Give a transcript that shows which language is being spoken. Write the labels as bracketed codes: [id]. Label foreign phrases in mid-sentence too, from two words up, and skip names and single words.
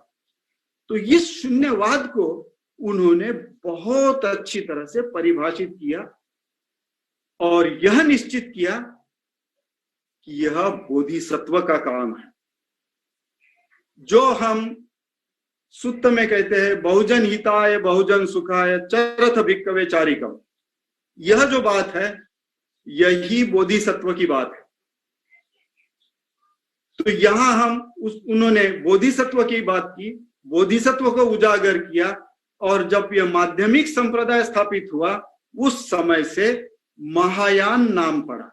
[hi] तो इस शून्यवाद को उन्होंने बहुत अच्छी तरह से परिभाषित किया और यह निश्चित किया कि यह बोधिसत्व का काम है। जो हम सुत्त में कहते हैं [pi] बहुजन हिताय बहुजन सुखाय चरथ भिक्खवे चारिकम, [hi] यह जो बात है यही बोधिसत्व की बात है। तो यहां हम उन्होंने बोधिसत्व की बात की, बोधिसत्व को उजागर किया और जब यह माध्यमिक संप्रदाय स्थापित हुआ उस समय से महायान नाम पड़ा।